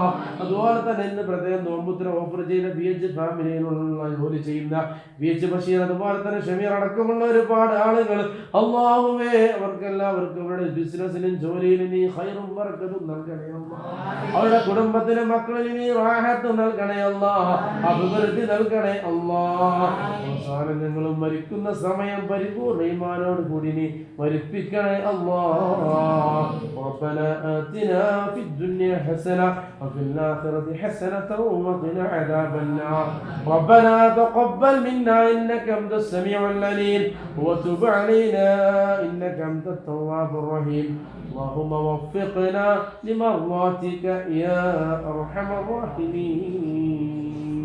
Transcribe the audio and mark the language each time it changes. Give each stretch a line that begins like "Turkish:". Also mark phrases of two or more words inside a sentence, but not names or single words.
Malayalam: അതുപോലെ തന്നെ ഇന്ന് പ്രത്യേകം നോമ്പുത്ര ഓഫർ ചെയ്ത PH ഫാമിലിയിലുള്ള ജോലി ചെയ്യുന്ന PH ബഷീർ, അതുപോലെ തന്നെ ഷമീർ അടക്കമുള്ള ഒരുപാട് ആളുകൾ അല്ലാഹുവേ അവർക്കെല്ലാവർക്കും അവരുടെ ബിസിനസ്സിലും ജോലിയിലും നീ ഖൈറും ബറക്കത്തും നൽകണേ അല്ലാഹ്. അവരുടെ കുടുംബത്തിലെ മക്കളിൽ നീ റാഹത്ത് നൽകണേ അല്ലാഹ്, അഭിവൃദ്ധി നൽകണേ അല്ലാഹ്. അവസാനം ഞങ്ങളും മരിക്കുന്ന സമയം പരിപൂർണ്ണ ഈമാനോട് കൂടി നീ മരിപ്പിക്കണേ അല്ലാഹ്.
Arabic: ربنا آتنا في الدنيا حسنة وفي الآخرة حسنة وقنا عذاب النار ربنا تقبل منا إنك أنت السميع العليم وتب علينا إنك أنت التواب الرحيم اللهم وفقنا لمرضاتك يا أرحم الراحمين.